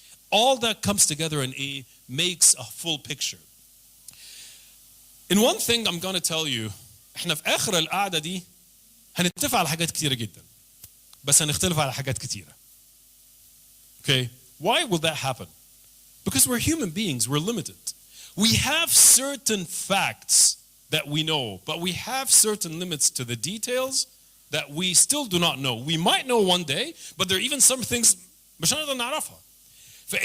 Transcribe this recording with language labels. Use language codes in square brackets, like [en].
[en] All that comes together and makes a full picture. In one thing I'm going to tell you, [ar] احنا في آخر القعدة دي هنتفق على حاجات كتيرة جدا بس هنختلف على حاجات كتيرة. [en] Okay? Why will that happen? Because we're human beings, we're limited. We have certain facts that we know, but we have certain limits to the details that we still do not know. We might know one day, but there are even some things [ar] مش هنقدر نعرفها.